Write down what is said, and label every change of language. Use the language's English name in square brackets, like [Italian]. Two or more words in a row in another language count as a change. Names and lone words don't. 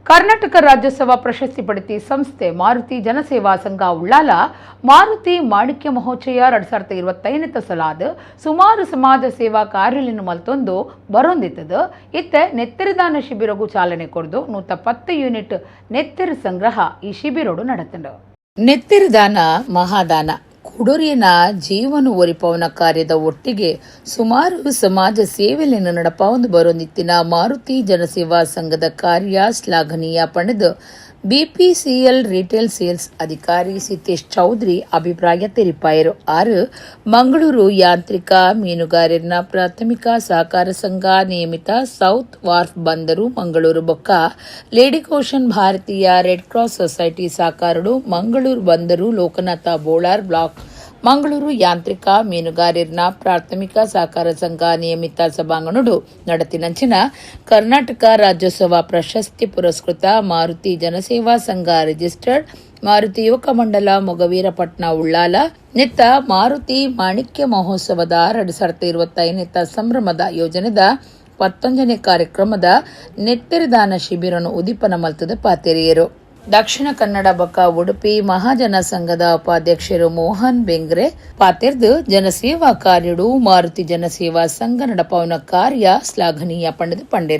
[Tulu] ಕರ್ನಾಟಕ ರಾಜ್ಯೋತ್ಸವ ಪ್ರಶಸ್ತಿ ಪಡೆತಿ ಸಂಸ್ಥೆ ಮಾರುತಿ ಜನಸೇವಾ ಸಂಘ ಉಳ್ಳಾಲ ಮಾರುತಿ ಮಾಣಿಕ್ಯ ಮಹೋತ್ಸವ 2025 ಸಲಾದ ಸುಮಾರು ಸಮಾಜ ಸೇವಾ ಕಾರ್ಯಗಳನ್ನು ಮಲ್ತೊಂದು ಬರೊಂದಿತ್ತದು ಇತ್ತೆ ನೆತ್ತರಿದಾನ ಶಿಬಿರಗೂ ಚಾಲನೆ ಕೊಡ್ದು 110 ಯೂನಿಟ್ ನೆತ್ತರಿ ಸಂಗ್ರಹ ಈ ಶಿಬಿರೋಡು ನಡೆತಂಡು. ನೆತ್ತರಿದಾನ ಮಹಾದಾನ ಕುಡುರಿನ ಜೀವನ ಒರಿಪವನ ಕಾರ್ಯದ ಒಟ್ಟಿಗೆ ಸುಮಾರು ಸಮಾಜ ಸೇವೆಯನ್ನು ನಡಪಾವೊಂದು ಬರೊಂದಿತ್ತಿನ ಮಾರುತಿ ಜನಸೇವಾ ಸಂಘದ ಕಾರ್ಯ ಶ್ಲಾಘನೀಯ ಪಡೆದು ಬಿಪಿಸಿಎಲ್ ರಿಟೇಲ್ ಸೇಲ್ಸ್ ಅಧಿಕಾರಿ ಸಿತೇಶ್ ಚೌಧರಿ ಅಭಿಪ್ರಾಯ ತೆರಿಪಾಯರು. ಮಂಗಳೂರು ಯಾಂತ್ರಿಕ ಮೀನುಗಾರರ ಪ್ರಾಥಮಿಕ ಸಹಕಾರ ಸಂಘ ನಿಯಮಿತ ಸೌತ್ ವಾರ್ಫ್ ಬಂದರು ಮಂಗಳೂರು ಬೊಕ್ಕ ಲೇಡಿಕೋಶನ್ ಭಾರತೀಯ ರೆಡ್ ಕ್ರಾಸ್ ಸೊಸೈಟಿ ಸಹಕಾರಡು ಮಂಗಳೂರು ಬಂದರು ಲೋಕನಾಥ ಬೋಳಾರ್ ಬ್ಲಾಕ್ ಮಂಗಳೂರು ಯಾಂತ್ರಿಕ ಮೀನುಗಾರರ ಪ್ರಾಥಮಿಕ ಸಹಕಾರ ಸಂಘ ನಿಯಮಿತ ಸಭಾಂಗಣಡು ನಡತಿನಂಚಿನ ಕರ್ನಾಟಕ ರಾಜ್ಯೋತ್ಸವ ಪ್ರಶಸ್ತಿ ಪುರಸ್ಕೃತ ಮಾರುತಿ ಜನಸೇವಾ ಸಂಘ ರಿಜಿಸ್ಟರ್ಡ್ ಮಾರುತಿ ಯುವಕ ಮಂಡಲ ಮೊಗವೀರಪಟ್ನ ಉಳ್ಳಾಲ ನಿತ್ತ ಮಾರುತಿ ಮಾಣಿಕ್ಯ ಮಹೋತ್ಸವದ 2025 ಸಂಭ್ರಮದ ಯೋಜನೆದ 11ನೇ ಕಾರ್ಯಕ್ರಮದ ನೆತ್ತರಿದಾನ ಶಿಬಿರನು ಉದಿಪನ ಮಲ್ತದ ಪಾತೆರಿಯರು. ದಕ್ಷಿಣ ಕನ್ನಡ ಬೊಕ್ಕ ಉಡುಪಿ ಮಹಾಜನ ಸಂಘದ ಉಪಾಧ್ಯಕ್ಷರು ಮೋಹನ್ ಬೆಂಗ್ರೆ ಪಾತೆರ್ದು ಜನಸೇವಾ ಕಾರ್ಯಡು ಮಾರುತಿ ಜನಸೇವಾ ಸಂಘ ನಡಪವನ ಕಾರ್ಯ ಶ್ಲಾಘನೀಯ ಪಂಡಿರು.